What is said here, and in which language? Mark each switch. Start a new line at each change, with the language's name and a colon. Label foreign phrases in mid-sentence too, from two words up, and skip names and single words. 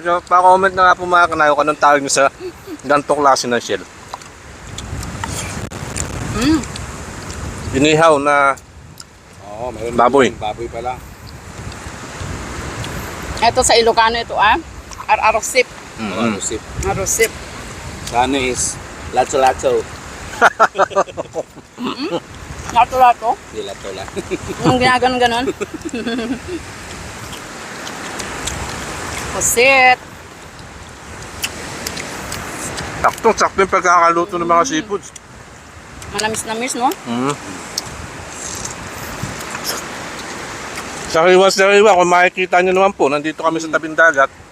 Filipino: So, pa-comment na nga po mga kanayo kung anong tawag nyo sa ganito klase ng shell. Mm. Inihaw na Oo, mayroon Baboy. Baboy pala. Ito sa Ilocano ito Arosip. Ano sip. Arosip. Sa ano is lato-lato. Lato-lato. Di lato-la. Yung ginaganon-ganon. Pusit. sakto yung pagkakaluto ng mga seafoods. Manamis-namis, no? Sariwa, kung makikita nyo naman po, nandito kami sa tabing dagat.